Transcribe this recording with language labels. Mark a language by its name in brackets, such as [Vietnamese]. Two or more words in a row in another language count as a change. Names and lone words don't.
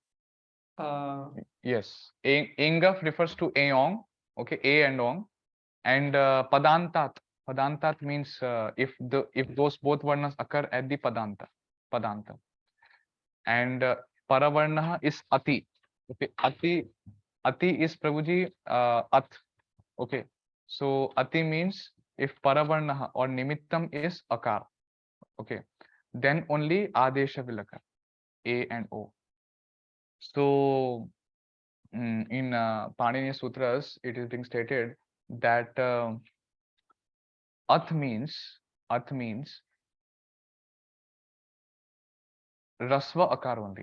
[English] Yes, Engaf refers to Eon, okay, A and On. And padantat. Padantat means if those both varnas occur at the padanta. And paravarna is ati. Okay, ati is Prabhuji at. Okay, so ati means if paravarna or nimittam is akar. Okay, then only adesha will occur, A and O. So in Panini Sutras, it is being stated that ath means [Sanskrit] ह्रस्व अकार [English] only.